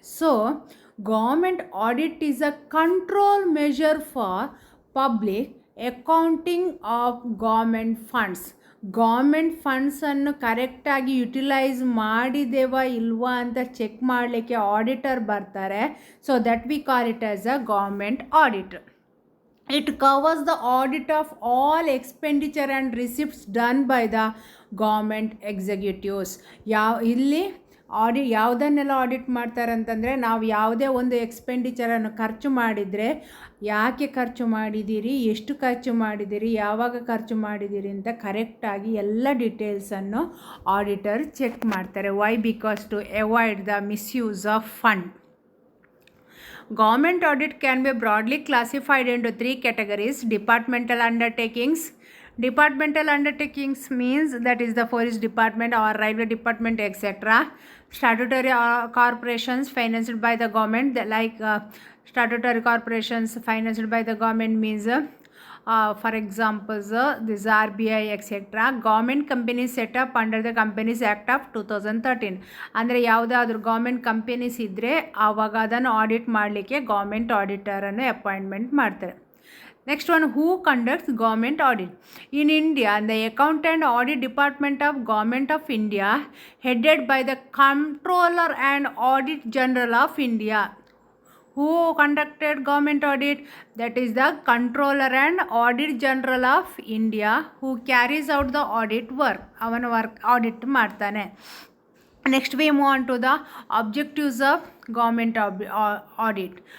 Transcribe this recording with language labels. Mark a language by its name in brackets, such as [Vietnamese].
[English] So government audit is a control measure for public accounting of government funds. [Kannada] Government ಫಂಡ್ಸನ್ನು ಕರೆಕ್ಟಾಗಿ utilise ಮಾಡಿದೆವಾ ಇಲ್ವಾ ಅಂತ check ಮಾಡಲಿಕ್ಕೆ auditor ಬರ್ತಾರೆ. [English] So that we call it as a government audit. It covers the audit of all expenditure and receipts done by the government executives. [Kannada] ಇಲ್ಲಿ ಯಾವುದನ್ನೆಲ್ಲ audit ಮಾಡ್ತಾರೆ ಅಂತಂದರೆ ನಾವು ಯಾವುದೇ ಒಂದು ಎಕ್ಸ್ಪೆಂಡಿಚರನ್ನು ಖರ್ಚು ಮಾಡಿದರೆ ಯಾಕೆ ಖರ್ಚು ಮಾಡಿದ್ದೀರಿ, ಎಷ್ಟು ಖರ್ಚು ಮಾಡಿದ್ದೀರಿ, ಯಾವಾಗ ಖರ್ಚು ಮಾಡಿದ್ದೀರಿ ಅಂತ ಕರೆಕ್ಟಾಗಿ ಎಲ್ಲ ಡೀಟೇಲ್ಸನ್ನು ಆಡಿಟರ್ ಚೆಕ್ ಮಾಡ್ತಾರೆ. [English] Why? Because to avoid the misuse of fund. Government audit can be broadly classified into three categories. Departmental undertakings. Departmental undertakings means that is the forest department or railway department, etc. Statutory corporations financed by the government, like statutory corporations financed by the government means for example this RBI, etc. Government companies set up under the Companies Act of 2013. [Kannada] ಅಂದರೆ ಯಾವುದಾದ್ರೂ government companies ಇದ್ದರೆ ಆವಾಗ ಅದನ್ನು audit ಮಾಡಲಿಕ್ಕೆ government ಆಡಿಟರನ್ನು appointment ಮಾಡ್ತಾರೆ. [English] Next one, who conducts government audit? In India, the Account and Audit Department of Government of India, headed by the Comptroller and Audit General of India. Who conducted government audit? That is the Comptroller and Audit General of India, who carries out the audit work. [Kannada] ಅವನ audit ಮಾಡ್ತಾನೆ. [English] Next we move on to the objectives of government audit.